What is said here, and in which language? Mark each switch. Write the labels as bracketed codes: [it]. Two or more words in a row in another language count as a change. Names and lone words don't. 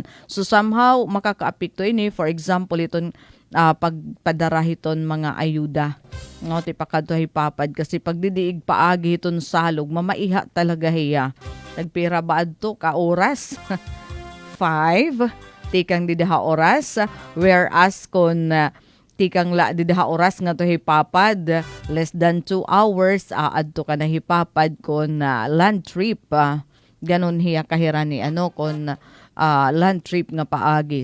[war] So somehow makakaapekto ini, [en] for example [war] iton pagpadara hiton mga ayuda ti pakadto hipapad kasi pagdidiig paagi iton salog mamaiha talaga hiya. Nagpira ba adto ka oras? 5 tikang didaha oras, whereas kon tikang la didaha oras nga to hipapad [en] less than 2 hours [war] adto ka na hipapad kon [en] land trip [war] ganon hiya kahirani kon [en] land trip [war] nga paagi.